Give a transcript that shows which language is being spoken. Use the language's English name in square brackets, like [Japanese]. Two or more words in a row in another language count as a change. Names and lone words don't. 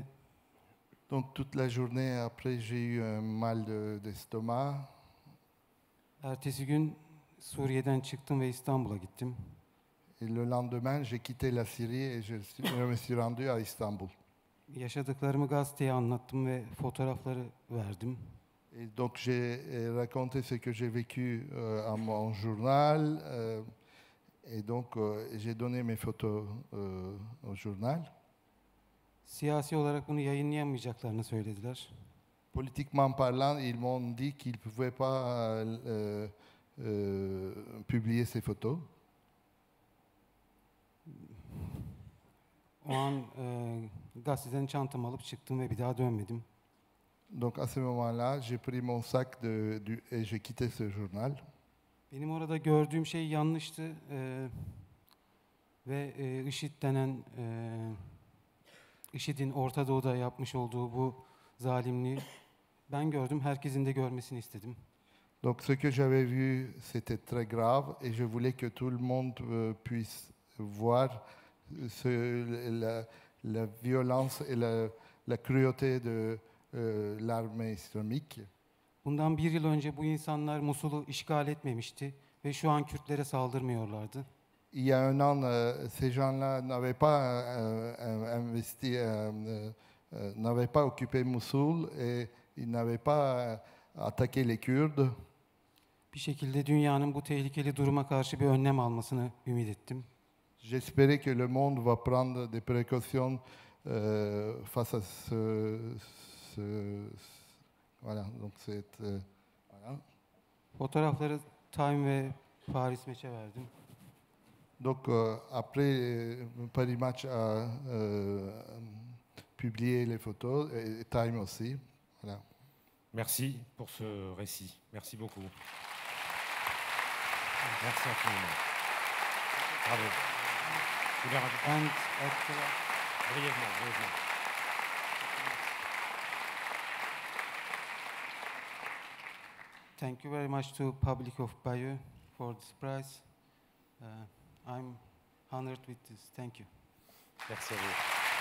[French] Donc toute la journée après, j'ai eu un mal d'estomac. [Turkish] Ertesi gün Suriye'den çıktım ve İstanbul'a gittim. [French] Et le lendemain, j'ai quitté la Syrie et je me suis rendu à Istanbul. [Turkish] Yaşadıklarımı gazeteye anlattım ve fotoğrafları verdim. [French] Et donc j'ai raconté ce que j'ai vécu à mon journal et donc j'ai donné mes photos au journal. [Turkish] Siyasi olarak bunu yayınlayamayacaklarını söylediler. [French] Politiquement parlant, ils m'ont dit qu'ils ne pouvaient pas publier ces photos. [Turkish] O an gazeteden çantamı alıp çıktım ve bir daha dönmedim. [French] Donc à ce moment-là, j'ai pris mon sac et j'ai quitté ce journal. [Turkish] Benim orada gördüğüm şey yanlıştı ve IŞİD denen IŞİD'in Orta Doğu'da yapmış olduğu bu zalimliği ben gördüm, herkesin de görmesini istedim. [French] Donc ce que j'avais vu, c'était très grave et je voulais que tout le monde puisse voir la violence et la cruauté de l'armée islamique. [Turkish] Bundan bir yıl önce bu insanlar Musul'u işgal etmemişti ve şu an Kürtlere saldırmıyorlardı. [French] Il y a un an, ces gens-là n'avaient pas n'avaient pas occupé Mossoul et ils n'avaient pas attaqué les Kurdes. [Turkish] Bir şekilde dünyanın bu tehlikeli duruma karşı bir önlem almasını ümit ettim. [French] J'espérais que le monde va prendre des précautions face à voilà, donc voilà. [Turkish] Fotoğrafları Time ve Paris Match'e verdim. [French] Donc après, Paris Match a publié les photos et Time aussi. Voilà. Merci pour ce récit. Merci beaucoup. Merci infiniment. Bravo. Vous voulez rajouter brièvement. [English] Thank you very much to public of Bayeux for this prize. I'm honored with this. Thank you. [French] Merci à vous.